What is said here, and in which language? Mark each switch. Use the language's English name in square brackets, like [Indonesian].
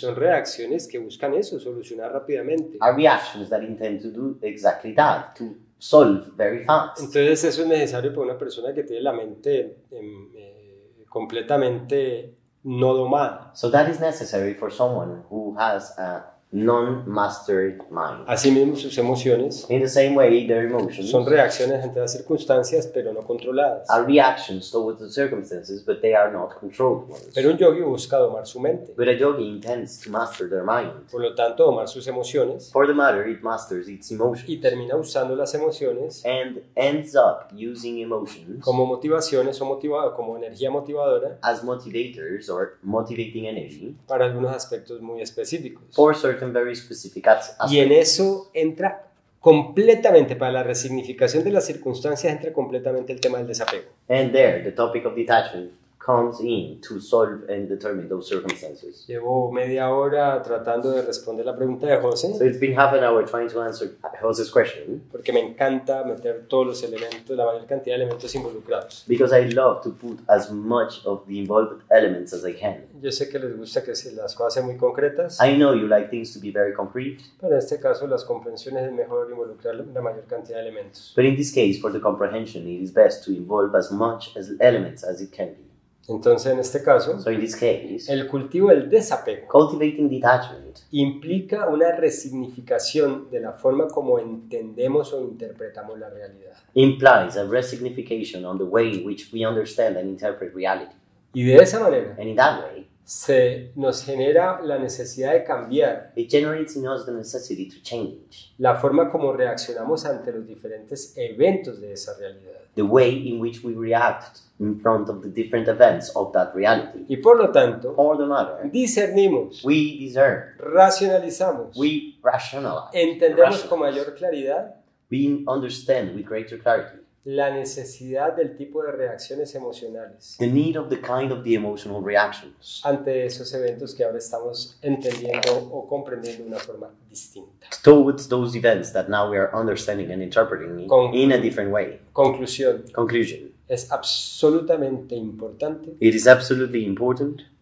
[Spanish] son reacciones que buscan eso, solucionar rápidamente. [English] are reactions that intend to do exactly that, to solve very fast. [Spanish] Entonces eso es necesario para una persona que tiene la mente completamente no domada. [English] So that is necessary for someone who has a non-mastered mind. [Spanish] Asimismo, sus emociones [English] In the same way, their emotions [Spanish] son reacciones ante las circunstancias, pero no controladas. [English] are reactions towards the circumstances, but they are not controlled ones. [Spanish] Pero un yogi busca domar su mente. [English] But a yogi intends to master their mind. [Spanish] Por lo tanto, domar sus emociones [English] For the matter, it masters its [Spanish] y [English] emotions [Spanish] termina usando las emociones [English] and ends up using emotions [Spanish] como motivaciones o como energía motivadora [English] as motivators or motivating energy [Spanish] para algunos aspectos muy específicos. [English] for certain very specific aspects. [Spanish] Y en eso entra completamente, para la resignificación de las circunstancias, entra completamente el tema del desapego. [English] And there, the topic of detachment comes in to solve and determine those circumstances. [Spanish] Llevo media hora tratando de responder la pregunta de José, [English] So it's been half an hour trying to answer Jose's question [Spanish] porque me encanta meter todos los elementos, la mayor cantidad de elementos involucrados. [English] because I love to put as much of the involved elements as I can. [Spanish] Yo sé que les gusta que las cosas sean muy concretas, [English] I know you like things to be very concrete, [Spanish] pero en este caso las comprensiones es mejor involucrar la mayor cantidad de elementos. [English] but in this case, for the comprehension, it is best to involve as much as elements as it can be. [Spanish] Entonces, en este caso, [English] So in this case, [Spanish] el cultivo del desapego [English] cultivating detachment [Spanish] implica una resignificación de la forma como entendemos o interpretamos la realidad. [English] implies a resignification on the way in which we understand and interpret reality. [Spanish] Y de esa manera [English] And in that way, [Spanish] se nos genera la necesidad de cambiar [English] it generates in us the necessity to change [Spanish] la forma como reaccionamos ante los diferentes eventos de esa realidad. [English] the way in which we react in front of the different events of that reality. [Spanish] Y por lo tanto, [English] For the matter, [Spanish] discernimos, [English] we discern, [Spanish] racionalizamos, [English] we rationalize, [Spanish] entendemos con mayor claridad [English] we understand with greater clarity [Spanish] la necesidad del tipo de reacciones emocionales [English] the need of the kind of the emotional reactions [Spanish] ante esos eventos que ahora estamos entendiendo o comprendiendo de una forma distinta. [English] towards those events that now we are understanding and interpreting in a different way. [Spanish] Conclusión, [English] Conclusion. [Spanish] es absolutamente importante [English] It is absolutely important